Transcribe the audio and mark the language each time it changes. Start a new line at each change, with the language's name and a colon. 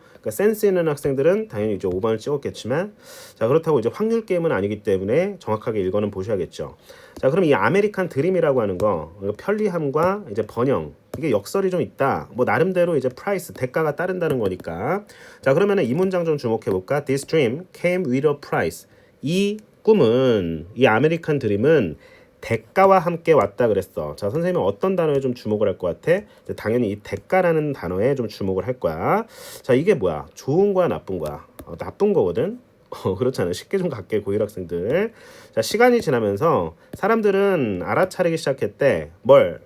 Korean: 그러니까 센스 있는 학생들은 당연히 이제 5번을 찍었겠지만 자, 그렇다고 이제 확률 게임은 아니기 때문에 정확하게 읽어는 보셔야겠죠. 자, 그럼 이 아메리칸 드림이라고 하는 거 편리함과 이제 번영 이게 역설이 좀 있다. 뭐 나름대로 이제 프라이스 대가가 따른다는 거니까. 자, 그러면은 이 문장 좀 주목해 볼까?
English: This dream came with a price.
Korean: 이 꿈은 이 아메리칸 드림은 대가와 함께 왔다 그랬어. 자, 선생님은 어떤 단어에 좀 주목을 할 것 같아? 당연히 이 대가라는 단어에 좀 주목을 할 거야. 자, 이게 뭐야? 좋은 거야, 나쁜 거야? 나쁜 거거든. 그렇잖아요. 쉽게 좀 갖게 고일 학생들. 자, 시간이 지나면서 사람들은 알아차리기 시작했대. 뭘?